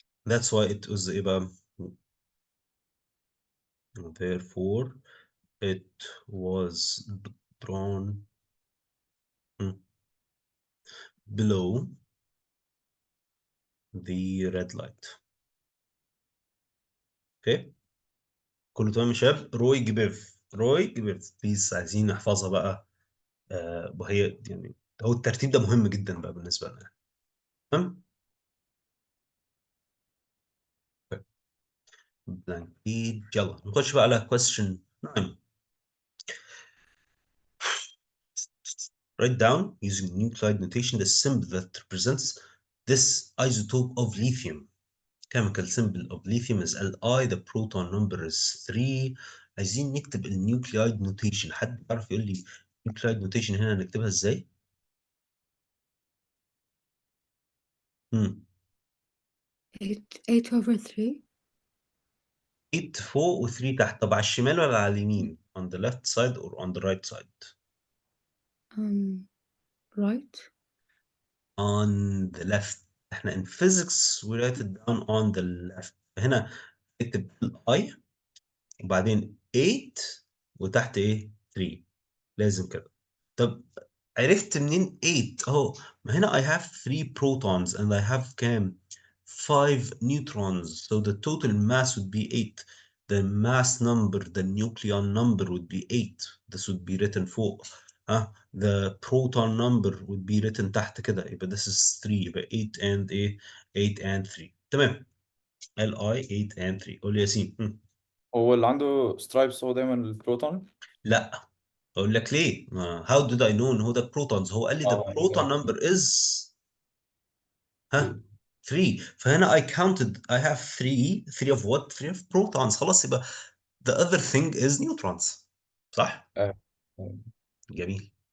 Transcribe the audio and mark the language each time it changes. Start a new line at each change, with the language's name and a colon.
English: That's why it was therefore it was drawn below the red light.
Arabic: Okay, كله تمام يا شباب. روي جبيف بليز، عايزين نحفظها بقى. وهي يعني هو الترتيب ده مهم جدا بقى بالنسبه لنا. تمام.
English: blank page.
Arabic: يلا نخش بقى على question 9.
English: Write down using nuclide notation the symbol that represents this isotope of lithium. Chemical symbol of lithium is Li, the proton number is 3.
Arabic: عايزين نكتب النيوكليايد نوتيشن. حد يعرف يقول لي النيوكليايد نوتيشن هنا نكتبها ازاي؟ 8/3. 8 فوق و 3 تحت. طب على الشمال ولا على اليمين؟
English: on the left side or on the right side؟ Right. on the left. احنا in physics we write it down on the left.
Arabic: هنا اكتب I وبعدين 8 وتحت ايه 3. لازم كده. طب عرفت منين 8 اهو؟ ما هنا
English: I have 3 protons and I have كام 5 neutrons, so the total mass would be 8. The mass number, the nucleon number would be 8. This would be written فوق. The proton number would be written تحت كده. يبقى this is 3. يبقى 8 and 8 and 3. تمام. Li 8 and 3.
Arabic: قول لي
English: ياسين.
Arabic: هو اللي عنده سترايبس هو دايما البروتون. لا، اقول لك ليه.
English: how did I know
Arabic: ان هو
English: ده protons؟ هو قال لي the proton number is 3. فهنا I counted I have 3 of what؟ 3 of protons. خلاص يبقى the other thing is neutrons.
Arabic: صح؟ جميل.